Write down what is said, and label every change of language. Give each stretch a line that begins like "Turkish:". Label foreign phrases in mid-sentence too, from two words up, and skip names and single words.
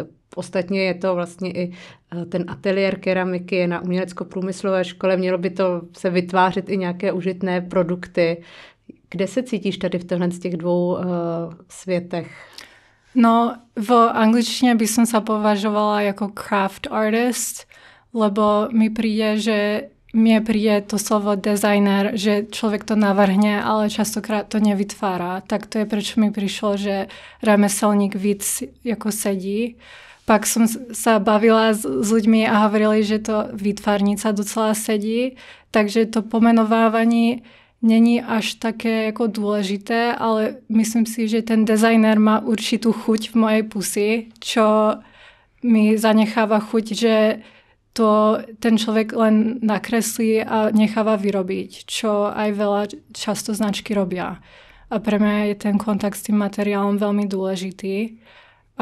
Czech: Ostatně je to vlastně i ten ateliér keramiky je na umělecko-průmyslové škole, mělo by to se vytvářet i nějaké užitné produkty. Kde se cítíš tady v tohle z těch dvou světech?
Slovak: No, v angličtině by som sa považovala jako
English: craft artist,
Slovak: lebo mi príde, že mne príde to slovo designer, že človek to navrhne, ale častokrát to nevytvára. Tak to je, prečo mi prišlo, že remeselník víc jako sedí. Pak som sa bavila s ľuďmi a hovorili, že to výtvarnica docela sedí, takže to pomenovávanie není až také jako důležité, ale myslím si, že ten designer má určitou chuť v mojej pusi, čo mi zanecháva chuť, že to ten človek len nakreslí a necháva vyrobiť, čo aj veľa často značky robia. A pre mňa je ten kontakt s tým materiálom veľmi dôležitý.